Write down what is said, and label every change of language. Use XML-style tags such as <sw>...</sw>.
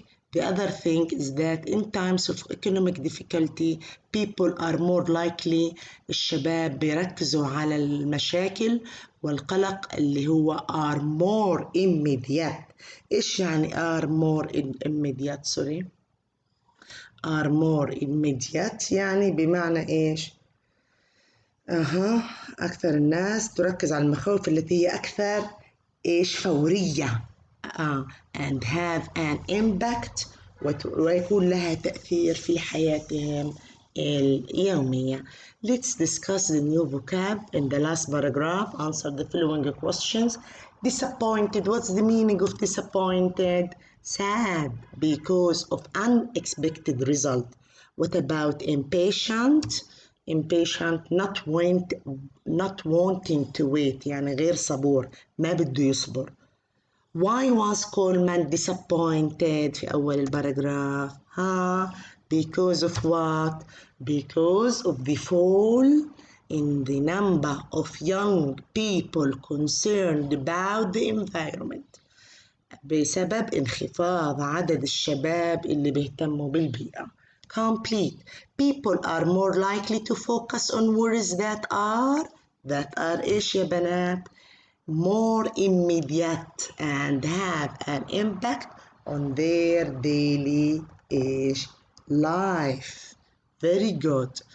<en>The other thing is that in times of economic difficulty people are more likely.</en> <ar>الشباب بيركزوا على المشاكل والقلق اللي هو</ar> <en>are more immediate.</en> <ar>إيش يعني</ar> <en>are more immediate؟ sorry. are more immediate</en> <ar>يعني بمعنى إيش؟ أكثر الناس تركز على المخاوف التي هي أكثر إيش؟ فورية.</ar> <en>and have an impact</en> <ar>ويكون لها تأثير في حياتهم اليومية.</ar> <en>Let's discuss the new vocab in the last paragraph. Answer the following questions. Disappointed. What's the meaning of disappointed? Sad because of unexpected result. What about impatient? Impatient not wanting to wait</en> <ar>يعني غير صبور، ما بده يصبر.</ar> <en>Why was Coleman disappointed</en> <ar>في أول الباراجراف؟</ar> <en>Because of what? Because of the fall in the number of young people concerned about the environment.</en> <ar>بسبب انخفاض عدد الشباب اللي بيهتموا بالبيئة.</ar> <en>Complete. People are more likely to focus on worries that are</en> <ar>إيش يا بنات؟</ar> <en>more immediate and have an impact on their daily life. Very good.</en>